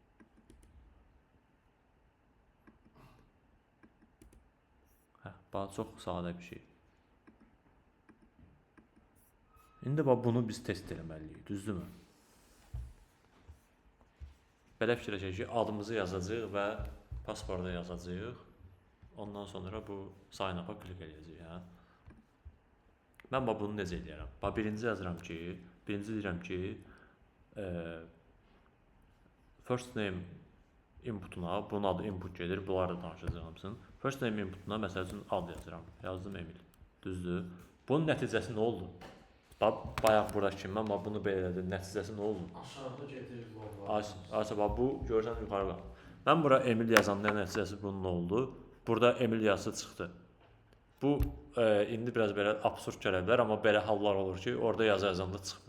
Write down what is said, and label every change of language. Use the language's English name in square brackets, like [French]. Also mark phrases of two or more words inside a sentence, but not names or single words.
[Azerbaijani] Bax, çox sadə bir şey. İndi bax, bunu biz test eləməliyik, düzdürmü? Belə fikirləşək ki, adımızı yazacağıq və pasportu yazacağıq. Ondan sonra bu [English] sign up-a [Azerbaijani] klik edəcəyik. Mən bunu necə edərəm? Birinci yazıram ki, deyirəm ki, [English] first name inputuna, [Azerbaijani] bunun adı input gedir, bunlar da danışacaq hamısını. [English] First name inputuna [Azerbaijani] məsəl üçün ad yazıram. Yazdım Emil. Düzdür. Bunun nəticəsi nə oldu? Bayaq buradakı kimi, mən bunu belə elədim. Nəticəsi nə oldu? Aşağıda gedir loglar. Aysa bax, bu görürsən yuxarı qalır. Mən bura Emil yazanda nəticəsi bunun nə oldu? Burada Emil yazısı çıxdı. Bu, indi biraz belə absurd gələ bilər, amma belə hallar olur ki, orada yazanda çıxmır.